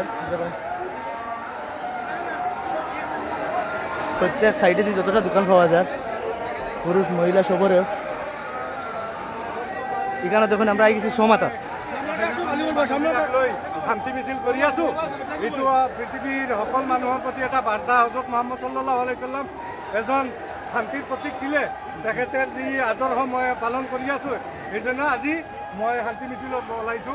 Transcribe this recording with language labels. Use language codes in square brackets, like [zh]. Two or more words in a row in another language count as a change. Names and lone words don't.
[bn] দেখুন প্রত্যেক সাইডে দিয়ে যতটা দোকান পাওয়া যায় পুরুষ মহিলা সবরে এখানে দেখুন আমরা আই গেছি সোমাতা [as] শান্তি মিছিল কৰি আছো। এইটো পৃথিৱীৰ সকল মানুহৰ প্ৰতি এটা বাৰ্তা। হজৰত মোহাম্মদ [ar] صلى الله عليه وسلم [as] এজন শান্তিৰ প্ৰতীক ছিলে, তেখেতে যি আদৰ্শ মই পালন কৰি আছো সেইজন্য আজি মই শান্তি মিছিলত ওলাইছো।